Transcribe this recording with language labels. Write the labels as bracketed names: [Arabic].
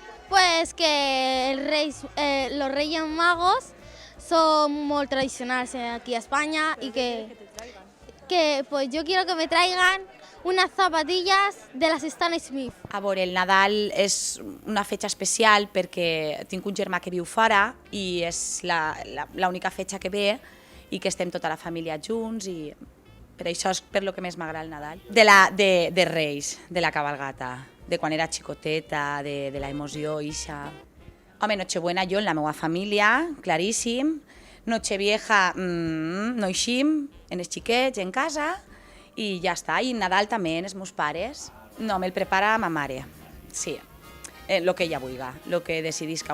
[Spanish] Pues que los Reyes Magos son muy tradicionales aquí a España y que pues yo quiero que me traigan unas zapatillas de las Stan Smith. [Catalan] A veure, el Nadal és una fetge especial perquè tinc un germà que viu fora i és l'única fetge que ve i que estem tota la família junts i per això és per lo que més m'agrada el Nadal. De Reis, de la cabalgata, de quan era xicoteta, de la emoció, ixa. Home, Nochebuena jo en la meva família, claríssim. Nochevieja, no eixim, en els xiquets, en casa, i ja està. I Nadal també, en els meus pares. No, me'l prepara ma mare, sí. El que ella vulgui, el que decidisca.